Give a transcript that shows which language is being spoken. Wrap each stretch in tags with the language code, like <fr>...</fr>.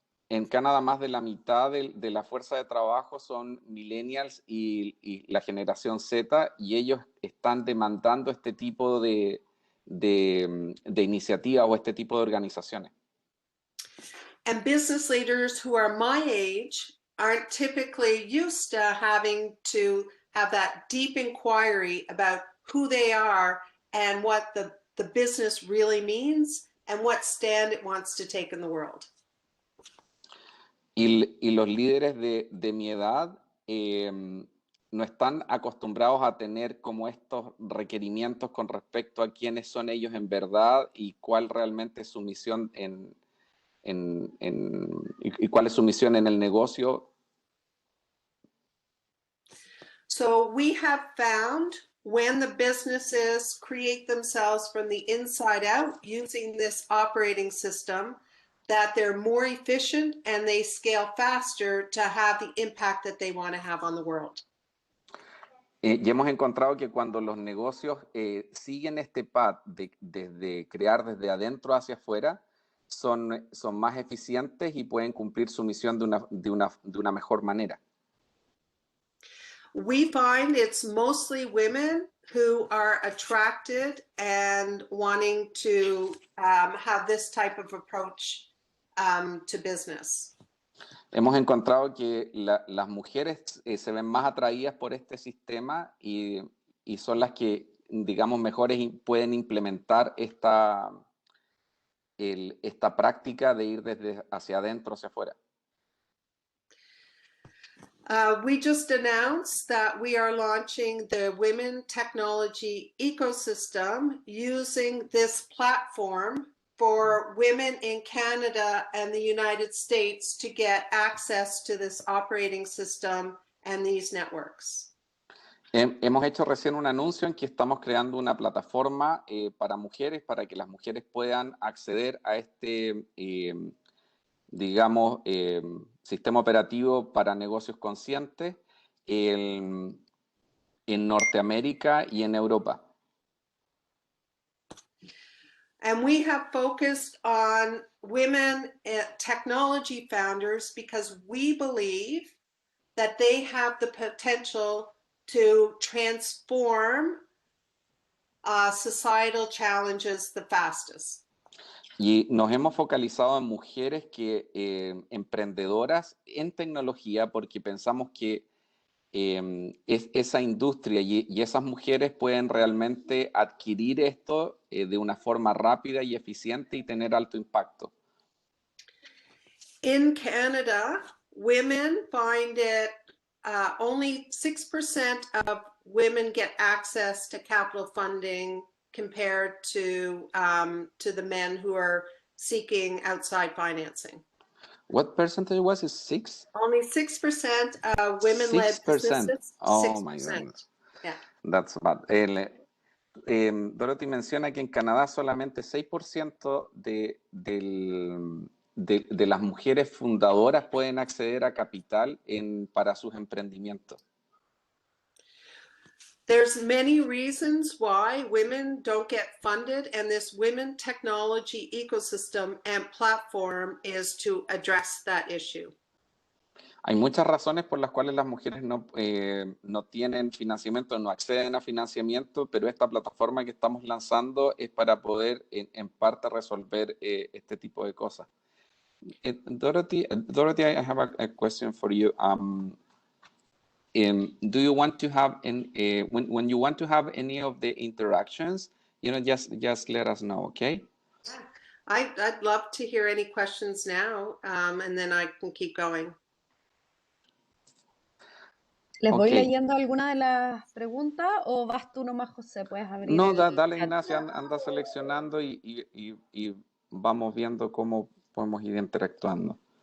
<es>En Canadá, más de la mitad de la fuerza de trabajo son millennials y la generación Z, y ellos están demandando este tipo de iniciativas o este tipo de organizaciones.</es> <en>And business leaders who are my age aren't typically used to having to have that deep inquiry about who they are and what the the business really means and what stand it wants to take in the world.</en> <es>Y los líderes de mi edad no están acostumbrados a tener como estos requerimientos con respecto a quiénes son ellos en verdad y cuál realmente es su misión y cuál es su misión en el negocio.</es> <en>So we have found when the businesses create themselves from the inside out using this operating system, that they're more efficient and they scale faster to have the impact that they want to have on the world.</en> <es>Y hemos encontrado que cuando los negocios siguen este path de crear desde adentro hacia afuera, son más eficientes y pueden cumplir su misión de una mejor manera.</es> <en>We find it's mostly women who are attracted and wanting to have this type of approach to business.</en> <es>Hemos encontrado que las mujeres se ven más atraídas por este sistema y son las que, digamos, mejores pueden implementar esta práctica de ir desde hacia adentro hacia afuera.</es> <en>We just announced that we are launching the Women Technology Ecosystem using this platform for women in Canada and the United States to get access to this operating system and these networks.</en> <es>Hemos hecho recién un anuncio en que estamos creando una plataforma para mujeres, para que las mujeres puedan acceder a este, digamos, sistema operativo para negocios conscientes en Norteamérica y en Europa.</es> <en>And we have focused on women technology founders because we believe that they have the potential to transform societal challenges the fastest.</en> <es>Y nos hemos focalizado en mujeres emprendedoras en tecnología porque pensamos que esa industria y esas mujeres pueden realmente adquirir esto de una forma rápida y eficiente y tener alto impacto.</es> <en>In Canada, women find it only 6% of women get access to capital funding compared to the men who are seeking outside financing. What percentage was it? 6? Only 6% of women-led 6%. businesses. Oh 6%. my goodness. Yeah. That's bad.</en> <es>Dorothy menciona que en Canadá solamente 6% de las mujeres fundadoras pueden acceder a capital para sus emprendimientos.</es> <en>There's many reasons why women don't get funded, and this women technology ecosystem and platform is to address that issue.</en> <es>Hay muchas razones por las cuales las mujeres no tienen financiamiento, no acceden a financiamiento, pero esta plataforma que estamos lanzando es para poder en parte resolver este tipo de cosas.</es> <en>Dorothy, I have a question for you. Do you want to have when you want to have any of the interactions, just let us know, okay? I'd love to hear any questions now, and then I can keep going.</en> <es>¿Les voy leyendo alguna de las preguntas o vas tú nomás, José? ¿Puedes abrir? No, dale, Ignacia, anda seleccionando y vamos viendo cómo podemos ir interactuando.</es>